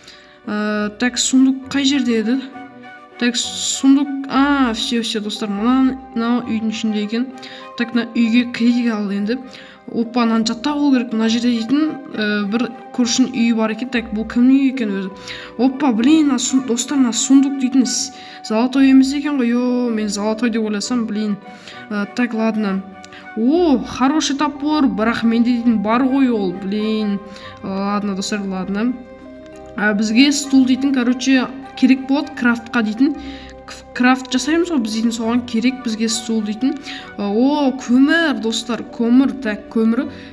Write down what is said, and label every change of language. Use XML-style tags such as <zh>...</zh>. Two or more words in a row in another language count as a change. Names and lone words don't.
<kk>Так, сундук қай жерде еді? Так, сундук, все достар, мынау үйдің ішінде екен. Так, мына үйге кірейік ал енді. Опа, мынаны жаттап алу керек. Мына жерде дейтін бір көршінің үйі бар екен. Так, бұл кімнің үйі екен өзі? Опа, блин, достар, мына сундук дейтін золотой емес екен ғой. Мен золотой деп ойласам, блин.</kk> <ru>Так, ладно. Хороший топор,</ru> <kk>бірақ менде дейтін бар ғой ол, блин. Ладно, достар, ладно. Бізге стул дейтін, короче, керек болады крафтқа дейтін. Крафт жасаймыз ғой, біз дейтін соған керек бізге стул дейтін. Көмір, достар, көмір. Так, көмір.</kk>